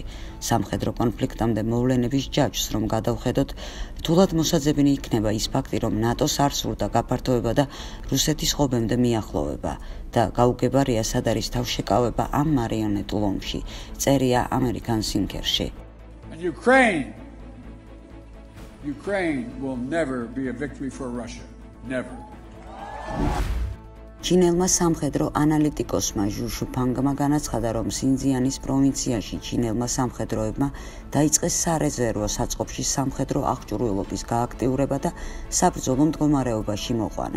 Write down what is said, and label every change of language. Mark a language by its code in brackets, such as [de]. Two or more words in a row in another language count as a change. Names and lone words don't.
[ka] სამხედრო კონფლიქტამდე მოვლენების ჯაჭვს რომ გადავხედოთ, რთულად მოსაძებნი იქნება ის ფაქტი, რომ ნატოს არ სურდა გაფართოება და რუსეთის ღობემდე მიახლოვება და გაუგებარია სად არის თავშეკავება ამ მარიონეტულ ომში, წერია ამერიკან სინკერში. [en] Ukraine will never be a victory for Russia. Never. [ka] ჩინელმა სამხედრო ანალიტიკოსმა ჟუ შუფანგმა განაცხადა, რომ სინძიანის პროვინციაში ჩინელმა სამხედროებმა დაიწყეს სარეზერვო საწყობში სამხედრო აღჭურვილობის გააქტიურება და საბრძოლო მდგომარეობაში მოყვანა.